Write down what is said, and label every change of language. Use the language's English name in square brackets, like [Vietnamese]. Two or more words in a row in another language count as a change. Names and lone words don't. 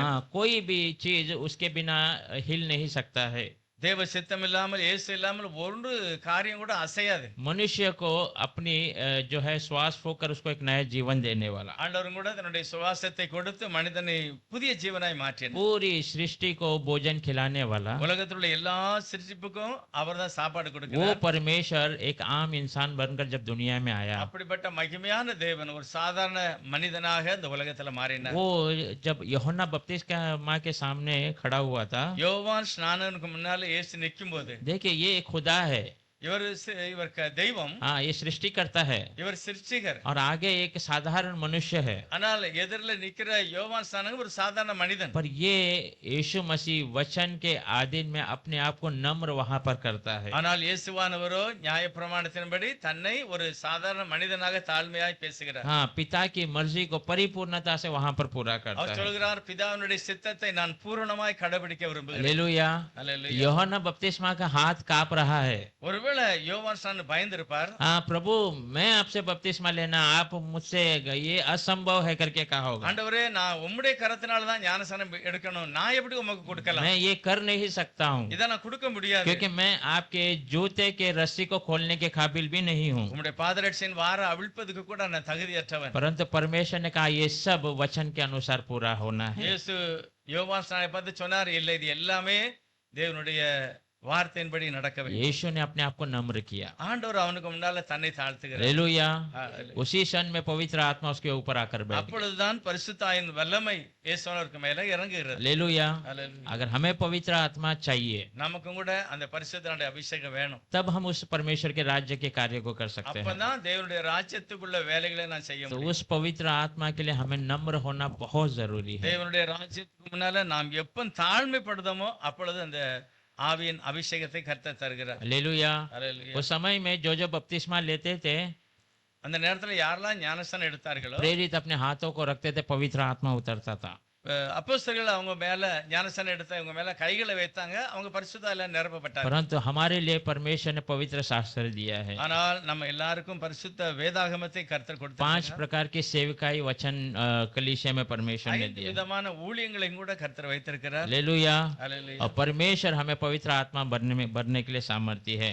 [Hindi] कोई भी चीज उसके बिना हिल नहीं सकता है। [Tamil] தேவ சித்தம் இல்லாமல் இயேசு இல்லாமல் ஒரு காரியம் கூட அசையாது. [Hindi] मनुष्य को अपनी जो है श्वास फूंककर उसको एक नया जीवन देने वाला, [Tamil] ஆண்டவரும் கூட தன்னுடைய சுவாசத்தை கொடுத்து மனிதனை புதிய ஜீவனாய் மாற்றினார். [Hindi] पूरी सृष्टि को भोजन खिलाने वाला, [Tamil] உலகத்தில் உள்ள எல்லா சிருஷ்டிப்புக்கும் அவர்தான் சாப்பாடு [Hindi] वो [Tamil] கொடுக்கிறார். [Hindi] परमेश्वर एक आम इंसान बनकर जब दुनिया में आया, [Tamil] அப்படிப்பட்ட மகிமையான தேவன் ஒரு சாதாரண மனிதனாக இந்த உலகத்துல மாறினார். [Hindi] वो जब यूहन्ना बपतिस्मा के सामने खड़ा हुआ था, [Tamil] யோவான் ஸ்நானனுக்கு முன்னால இயேசு நிற்கும் போது [Hindi] देखिए ये एक खुदा है, [Tamil] இவர் தெய்வம், [Hindi] ये सृष्टि करता है, [Tamil] இவர் சிருஷ்டிகர். [Hindi] और आगे एक साधारण मनुष्य है। [Tamil] ஆனால் எதிரில் நிக்கிற யோவான் ஸ்நானன் ஒரு சாதாரண மனிதன். [Hindi] पर ये यीशु मसीह वचन के आधीन में अपने आप को नम्र वहां पर करता है। [Tamil] ஆனால் இயேசுவானவரோ நியாயப்பிரமாணத்தின்படி தன்னை ஒரு சாதாரண மனிதனாக தாழ்மையாய் பேசுகிறார். [Hindi] हाँ, पिता की मर्जी को परिपूर्णता से वहां पर पूरा करता [Tamil] அவர் [Hindi] है। [Tamil] சொல்கிறார், பிதாவினுடைய சித்தத்தை நான் பூரணமாய் கடைபிடிக்க விரும்புகிறேன். [Hindi] हालेलुया। [Tamil] அல்லேலூயா. [Hindi] यूहन्ना बपतिस्मा का हाथ कांप रहा है। [Tamil] ஒருவேளை யோவான் ஸ்நானன் பயந்திருப்பார். [Hindi] हाँ प्रभु, मैं आपसे बपतिस्मा लेना, आप मुझसे ये असंभव है करके कहा होगा। [Tamil] ஆண்டவரே, நான் உம்முடைய கரத்தினால தான் ஞானஸ்நானம் எடுக்கணும், நான் எப்படி உமக்கு கொடுக்கலாம்? [Hindi] मैं ये कर नहीं सकता हूँ, [Tamil] இதை நான் கொடுக்க முடியாது. [Hindi] क्योंकि मैं आपके जूते के रस्सी को खोलने के काबिल भी नहीं हूँ। [Tamil] உம்முடைய பாதரட்சியின் வார அவிழ்ப்பதுக்கு கூட நான் தகுதியற்றவன். [Hindi] परंतु परमेश्वर ने कहा ये सब वचन के अनुसार पूरा होना है। [Tamil] இயேசு யோவான் ஸ்நானனை பார்த்து சொன்னார், இல்லை இது எல்லாமே தேவனுடைய வார்த்தையின்படி நடக்கவே. [Hindi] यीशु ने अपने आप को नम्र किया। [Tamil] ஆண்டவர் அவனுக்கு முன்னால தன்னை தாழ்த்துகிறார். [Hindi] हालेलुया। [Tamil] ஹalleluya. [Hindi] उसी क्षण में पवित्र आत्मा उसके ऊपर आकर बैठ गई। [Tamil] அப்பொழுதுதான் பரிசுத்தாயின் வல்லமை இயேசுவிற்கு மேல இறங்குகிறது. [Hindi] हालेलुया। [Tamil] ஹalleluya. [Hindi] अगर हमें पवित्र आत्मा चाहिए, [Tamil] நமக்கும் கூட அந்த பரிசுத்தனுடைய அபிஷேகம் வேணும். [Hindi] तब हम उस परमेश्वर के राज्य के कार्य को कर सकते हैं। [Tamil] அப்பதான் தேவனுடைய ராஜ்யத்துக்குள்ள வேலைகளை நான் செய்ய [Hindi] तो [Tamil] முடியும். [Hindi] उस पवित्र आत्मा के लिए हमें नम्र होना बहुत जरूरी है। [Tamil] தேவனுடைய ராஜ்யத்துக்கு முன்னால நாம் எப்ப தாழ்மைப்படுதமோ அப்பொழுது அந்த ஆவியின் அபிஷேகத்தை கர்த்தர் தருகிறார். [Hindi] हालेलुया। [Tamil] ஹalleluya. [Hindi] उस समय में जो बपतिस्मा लेते थे, [Tamil] அந்த நேரத்துல யாரெல்லாம் ஞானஸ்நானம் எடுத்தார்களோ [Hindi] प्रेरित अपने हाथों को रखते थे, पवित्र आत्मा उतरता था। [Tamil] அப்போஸ்தலர்கள் அவங்க மேல ஞானஸ்நானம் எடுத்தவங்க மேல கைகளை வைத்தாங்க, அவங்க பரிசுத்தால நிரப்பப்பட்டாங்க. [Hindi] परंतु हमारे लिए परमेश्वर ने पवित्र शास्त्र दिया है। [Tamil] ஆனால் நம்ம எல்லாருக்கும் பரிசுத்த வேதாகமத்தை கர்த்தர் 5 கொடுத்தார். [Hindi] प्रकार की सेविकाई वचन कलीसिया में परमेश्वर ने 5 दिया। [Tamil] விதமான ஊழியங்களையும் கூட கர்த்தர் வைத்திருக்கிறார். [Hindi] हालेलुया। [Tamil] ஹalleluya. [Hindi] और परमेश्वर हमें पवित्र आत्मा भरने के लिए सामर्थ्य है।